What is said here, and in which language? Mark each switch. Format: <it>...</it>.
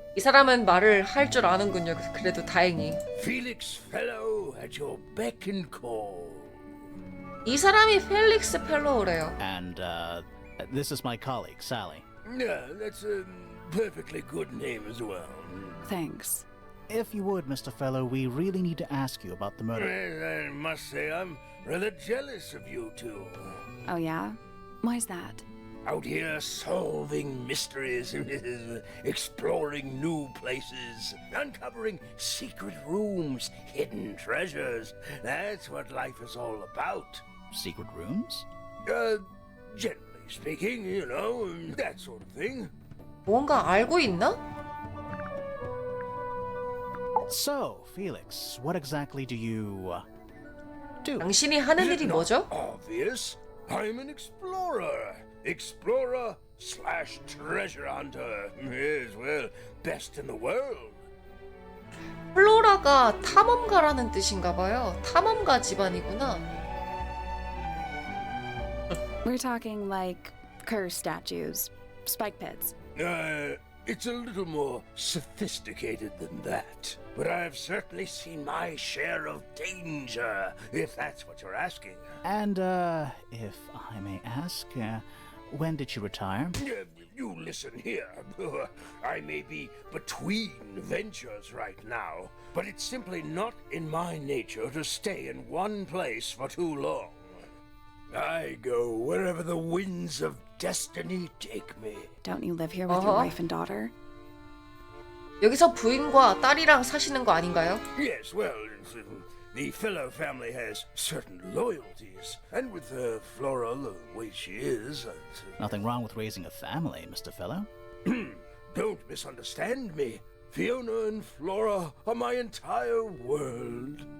<ko>이 사람은 말을 할 줄 아는군요. 그래도 다행히.</ko> <en>Felix Fellow at your beck and call.</en> <ko>이 사람이 펠릭스 펠로우래요.</ko> <en>And this is my colleague, Sally. Yeah, that's a perfectly good name as well. Thanks. If you would, Mr. Fellow, we really need to ask you about the murder. I must say I'm rather jealous of you two. Oh, yeah? Why's that? Out here solving mysteries, exploring new places, uncovering secret rooms, hidden treasures. That's what life is all about. Secret rooms? Generally speaking, you know, that sort of thing.</en> <ko>뭔가 알고 있나?</ko> <en>So, Felix, what exactly do you do?</en> <ko>당신이 하는 일이 뭐죠?</ko> <en>Obvious. I'm an explorer. Explorer slash treasure hunter. Yes, well, best in the world.</en> <ko>플로라가 탐험가라는 뜻인가 봐요. 탐험가 집안이구나.</ko> <en>We're talking like curse statues, spike pits. It's a little more sophisticated than that. But I've certainly seen my share of danger, if that's what you're asking. And, if I may ask, when did you retire? You listen here. I may be between ventures right now, but it's simply not in my nature to stay in one place for too long. I go wherever the winds of destiny take me. Don't you live here with your wife and daughter?</en> <ko>여기서 부인과 딸이랑 사시는 거 아닌가요?</ko> <en>Yes, well, the fellow family has certain loyalties, and with Flora the way she is... Nothing wrong with raising a family, Mr. Fellow. Don't misunderstand me. Fiona and Flora are my entire world.</en>